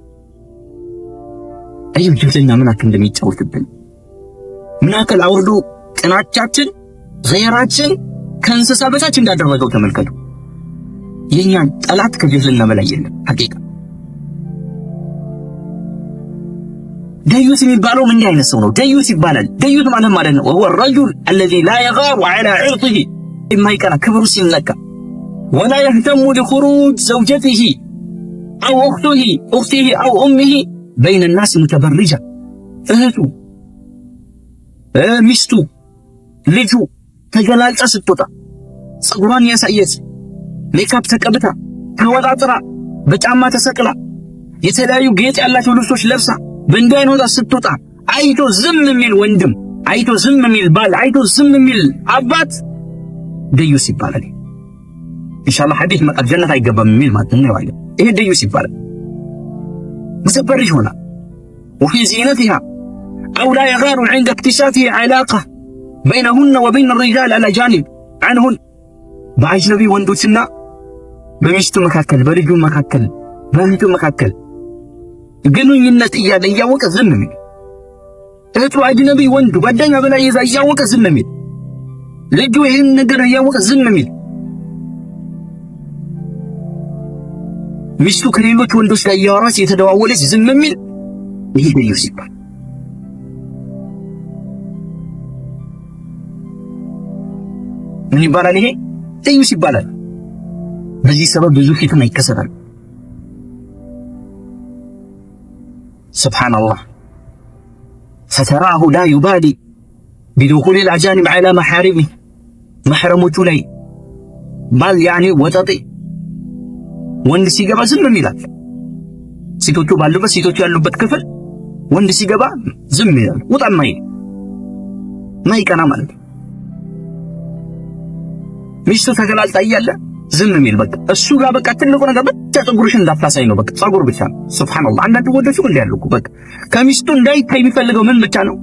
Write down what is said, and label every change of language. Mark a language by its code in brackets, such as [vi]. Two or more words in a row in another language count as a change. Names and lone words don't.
[am] አየሁ ጅህልና ምን ያክል እንደሚጫወትብን፣ ምን ያክል አውርዶ ቅናቻችን ገይራችን ከእንስሳ በታች እንዳደረገው ተመልከቱ። የኛን ጠላት ከጅህልና በላይ የለም። ሐቂቃ ደዩት የሚባለው ምን አይነት ሰው ነው? ደዩት ይባላል። ደዩት ማለት ነው [ar] ወهو الرجل الذي لا يغار على عرضه [am] የማይቀና ክብሩ ሲነካ [ar] ولا يهتم لخروج زوجته أو أخته أو أمه بين الناس متبرجة [am] እህቱ ሚስቱ ልጁ ተገላልጣ ስትወጣ ፀጉሯን ያሳየች ሜካፕ ተቀብታ ተወጣጥራ በጫማ ተሰቅላ የተለያዩ ጌጥ ያላቸው ልብሶች ለብሳ በእንዲህ አይነት ስትወጣ አይቶ ዝም የሚል ወንድም አይቶ ዝም የሚል ባል፣ አይቶ ዝም የሚል አባት ደዩስ ይባላል። ኢንሻአላህ ሐዲስ መጣ ጀነት አይገባም የሚል ማለት ነው ያለው። ይሄ ደዩስ ይባላል። [ar] متبرج هنا وفي زينتها أو لا يغار عند اكتشافه علاقة بينهن وبين الرجال الأجانب عنهن [am] በአጅነቢ ወንዶችና በሚስቱ መካከል በልጁ መካከል በእህቱ መካከል ግንኙነት እያለ እያወቀ ዝም የሚል እህቱ አጅነቢ ወንዱ ጓደኛ በላይ ይዛ እያወቀ ዝም የሚል ልጁ ይህን ነገር እያወቀ ዝም የሚል ሚስቱ ከሌሎች ወንዶች ጋር እያወራች የተደዋወለች ዝም የሚል ይሄ ደዩስ ይባላል። ምን ይባላል? ይሄ ደዩስ ይባላል። በዚህ ሰበብ ብዙ ፊትና ይከሰታል። ሱብሃንአላህ [ar] فتراه لا يبالي بدخول الأجانب على محارمه [am] محرموቹ ላይ ባል ያኔ ወጠጤ ወንድ ሲገባ ዝም ይላል። ሴቶቹ ባሉበት ሴቶቹ ያሉበት ክፍል ወንድ ሲገባ ዝም ይላል። ወጣማ ማይቀና ማለት ሚስቱ ተገላልጣ እያለ ዝም የሚል በቃ እሱ ጋር በቃ ትልቁ ነገር ብቻ ፀጉርሽን እንዳታሳይ ነው። በቃ ፀጉር ብቻ ነው። ሱብሃንአላህ አንዳንድ ወንዶች ሁሉ ያሉ በቃ ከሚስቱ እንዳይታይ የሚፈልገው ምን ብቻ ነው?